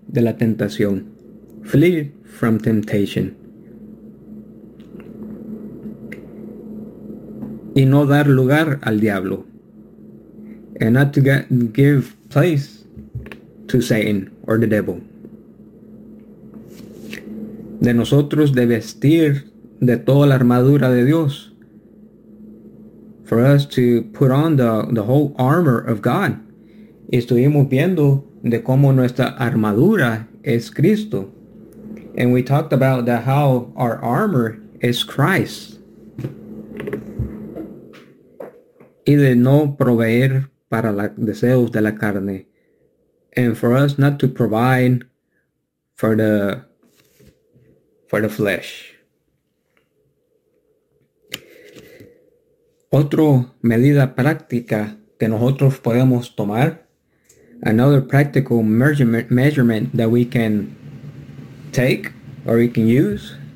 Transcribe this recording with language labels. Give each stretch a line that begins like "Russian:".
Spanish: de la tentación.
English: Flee from temptation.
Spanish: Y no dar lugar al diablo.
English: And not to give place to Satan or the devil.
Spanish: De nosotros de vestir de toda la armadura de Dios.
English: For us to put on the whole armor of God.
Spanish: Y estuvimos viendo de cómo nuestra armadura es Cristo.
English: And we talked about that how our armor is Christ.
Spanish: Y de no proveer para los deseos de la carne.
English: And for us not to provide for the flesh.
Spanish: Otra medida práctica que nosotros podemos tomar.
English: Another practical measurement that we can take or we can use.